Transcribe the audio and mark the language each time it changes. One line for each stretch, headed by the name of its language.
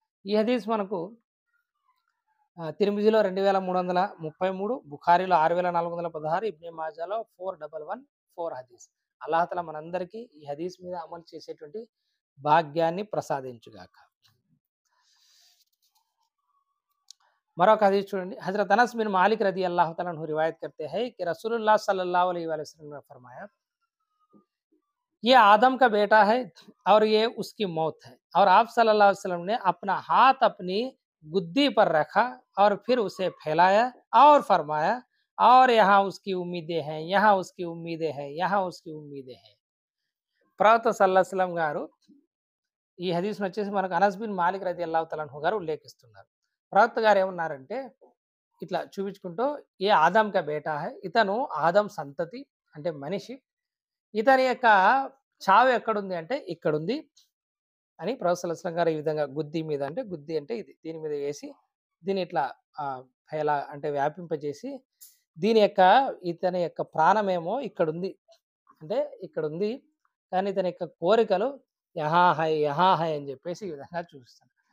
Telugu: ఈ హదీస్ మనకు తిర్మిజీలో 2333, బుఖారీలో 6416, ఇబ్నే మాజాలో 4114 హదీస్. అల్లాహ్ తఆలా మనందరికీ ఈ హదీస్ మీద అమలు చేసేటువంటి భాగ్యాన్ని ప్రసాదించుగాక. మరొక హదీస్ చూడండి.
Hindi: హజరత్ అనస్ బిన్ మాలిక్ రదియల్లాహు తఆలా अन्हु रिवायत करते हैं कि रसूलुल्लाह सल्लल्लाहु अलैहि वसल्लम ने फरमाया, ये आदम का बेटा है और ये उसकी मौत है. और आप सल्लल्लाहु अलैहि वसल्लम ने अपना हाथ अपनी गुद्दी पर रखा और फिर उसे फैलाया और फरमाया, और यहाँ उसकी उम्मीदें हैं, यहाँ उसकी उम्मीदें हैं, यहाँ उसकी उम्मीदें हैं.
Telugu: ప్రవక్త సల్లల్లాహు అలైహి వసల్లం గారు ఈ హదీస్‌ను వచ్చేసి మనకు అనస్ బిన్ మాలిక్ రదియల్లాహు తఆలా అన్హు గారు ఉల్లేఖిస్తున్నారు. ప్రవక్త గారు ఏమన్నారంటే ఇట్లా చూపించుకుంటూ, ఏ ఆదం కా బేటా హై, ఇతను ఆదం సంతతి అంటే మనిషి, ఇతని యొక్క చావు ఎక్కడుంది అంటే ఇక్కడుంది అని ప్రొఫెసర్ సల్లల్లాహు అలైహి వసల్లం గారు ఈ విధంగా గుద్ది మీద, అంటే గుద్ది అంటే ఇది, దీని మీద వేసి దీన్ని ఇట్లా ఎలా అంటే వ్యాపింపజేసి దీని యొక్క ఇతని యొక్క ప్రాణమేమో ఇక్కడుంది, అంటే ఇక్కడుంది, కానీ ఇతని యొక్క కోరికలు యహా హై అని చెప్పేసి ఈ విధంగా చూపిస్తాను.